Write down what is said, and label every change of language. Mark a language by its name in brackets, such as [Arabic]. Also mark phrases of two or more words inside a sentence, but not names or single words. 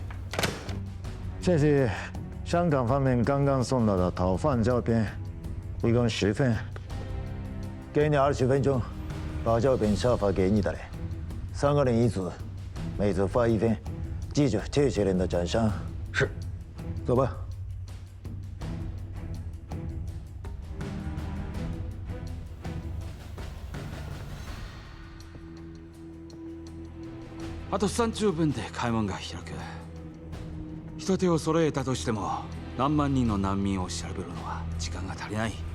[Chinese] 这是香港方面刚刚送到的逃犯照片，一共10份，给你20分钟，把照片下发给你的人，3个人一组，每组发1份，记住这些人的长相。是，走吧。 [Japanese] あと30分で開門が開く。人手を揃えたとしても何万人の難民を調べるのは時間が足りない。